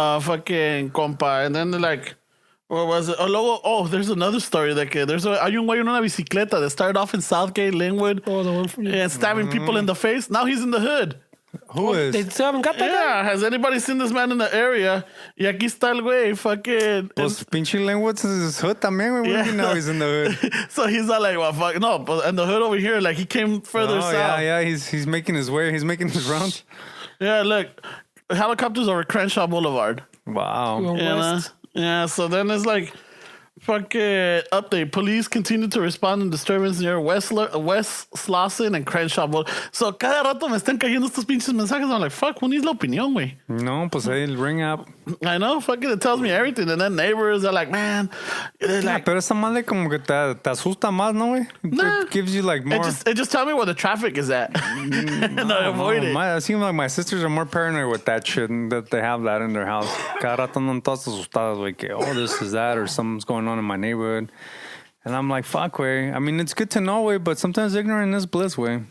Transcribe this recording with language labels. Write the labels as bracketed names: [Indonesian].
[English] Fucking compa. And then they're like, what was it? There's another story that [Spanish] hay un güey en una bicicleta [English] that started off in Southgate, Linwood, Oh, the one from and stabbing people in the face. Now he's in the hood. Who is? They still haven't got that guy? Yeah, has anybody seen this man in the area? [Spanish] Y aquí está el güey, fucking. Pues pinche Linwood's [English] his hood [Spanish] también, güey. [English] Yeah. You know he's in the hood. So he's all like, well, fuck. No, but and the hood over here, like he came further south. Yeah. He's making his way. He's making his rounds. Yeah, look. Helicopters over Crenshaw Boulevard. Wow. Going west. Yeah, so then it's like, fucking update. Police continue to respond to disturbance near West Slauson and Crenshaw Boulevard. [Spanish] So cada rato me están cayendo estos pinches mensajes. [English] I'm like, fuck, who needs la opinión, güey? [Spanish] No, pues ahí el ring app. [English] I know, fucking it tells me everything. And then neighbors are like, man, they're like, [Spanish] Pero esa madre como que te asusta más, ¿no, güey? [English] Nah. It gives you like more... it just tell me where the traffic is at. And I avoid it. It seems like my sisters are more paranoid with that shit and that they have that in their house. [Spanish] Cada rato andan todas asustadas, güey, que, [English] this is that or something's going on in my neighborhood. And I'm like, fuck, way. I mean, it's good to know, way, but sometimes ignorant is bliss, way.